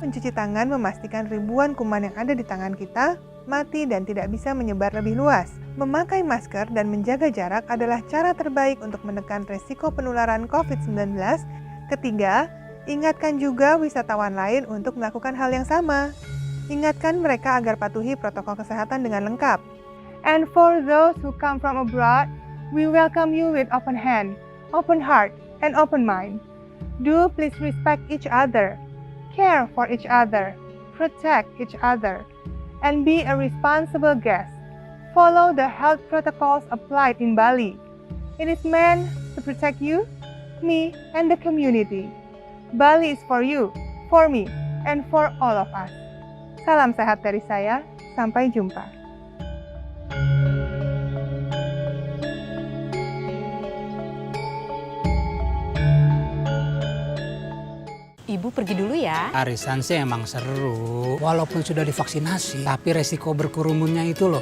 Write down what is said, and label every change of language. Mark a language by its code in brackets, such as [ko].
[id] Mencuci tangan memastikan ribuan kuman yang ada di tangan kita mati dan tidak bisa menyebar lebih luas. Memakai masker dan menjaga jarak adalah cara terbaik untuk menekan resiko penularan COVID-19. Ketiga, ingatkan juga wisatawan lain untuk melakukan hal yang sama. Ingatkan mereka agar patuhi protokol kesehatan dengan lengkap. [en] And for those who come from abroad, we welcome you with open hand, open heart, and open mind. Do please respect each other, care for each other, protect each other, and be a responsible guest. Follow the health protocols applied in Bali. It is meant to protect you, me, and the community. Bali is for you, for me, and for all of us. [id] Salam sehat dari saya, sampai jumpa. Ibu pergi dulu ya. Arisan sih emang seru, walaupun sudah divaksinasi, tapi resiko berkerumunnya itu loh.